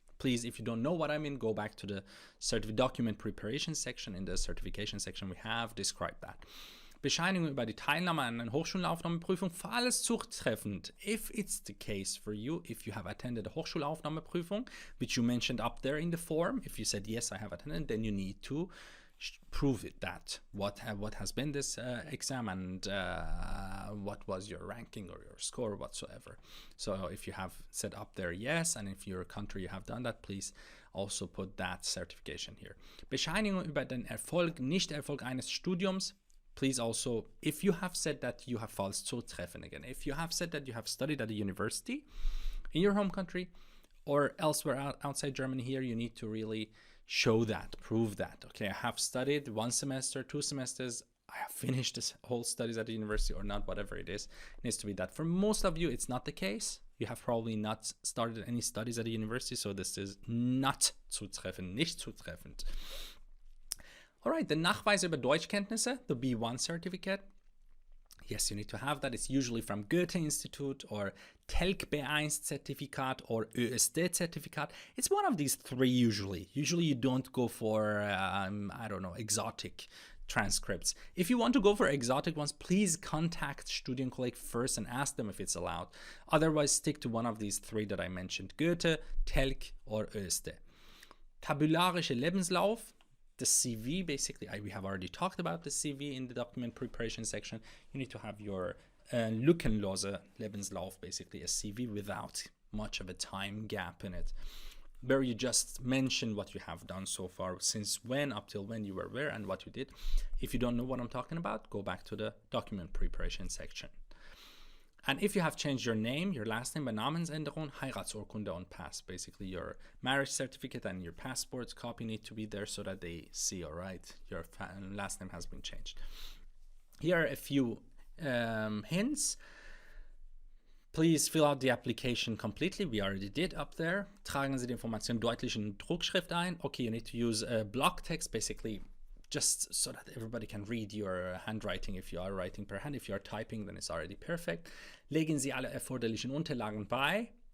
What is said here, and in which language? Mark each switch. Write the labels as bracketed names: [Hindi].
[English] Please, if you don't know what I mean, go back to the document preparation section. In the certification section, we have described that. [German] Bescheinigung über die Teilnahme an einer Hochschulaufnahmeprüfung, falls zutreffend. [English] If it's the case for you, if you have attended a Hochschulaufnahmeprüfung, which you mentioned up there in the form, if you said, yes, I have attended, then you need to prove it, that what has been this exam and what was your ranking or your score whatsoever. So if you have said up there yes, and if your country you have done that, please also put that certification here. [German] Bescheinigung über den Erfolg, Nicht-Erfolg eines Studiums. [English] Please also, if you have said that you have [German] falls zutreffen [English] again, if you have said that you have studied at a university in your home country or elsewhere outside Germany here, you need to really show that, prove that. Okay, I have studied 1 semester, 2 semesters, I have finished this whole studies at the university or not, whatever it is. It needs to be that. For most of you, it's not the case. You have probably not started any studies at a university, so this is not [German] zutreffend, nicht zutreffend. [English] All right, the Nachweis über Deutschkenntnisse, the B1 certificate. Yes, you need to have that. It's usually from Goethe-Institut or TELK B1 Zertifikat or ÖSD Zertifikat. It's one of these three usually. Usually you don't go for, I don't know, exotic transcripts. If you want to go for exotic ones, please contact Studienkolleg first and ask them if it's allowed. Otherwise, stick to one of these three that I mentioned, Goethe, TELK or ÖSD. [German] Tabularische Lebenslauf. [English] The CV, basically, we have already talked about the CV in the document preparation section. You need to have your lückenlose Lebenslauf, basically a CV without much of a time gap in it, where you just mention what you have done so far, since when, up till when you were where, and what you did. If you don't know what I'm talking about, go back to the document preparation section. And if you have changed your name, your last name by [German] Namensänderung, Heiratsurkunde und Pass, [English] basically your marriage certificate and your passport copy need to be there so that they see, all right, your last name has been changed. Here are a few hints. Please fill out the application completely. We already did up there. [German] Tragen Sie die Information deutlich in Druckschrift ein. [English] Okay, you need to use block text, basically, just so that everybody can read your handwriting. If you are writing per hand, if you are typing, then it's already perfect. [German] Legen Sie alle erforderlichen Unterlagen bei.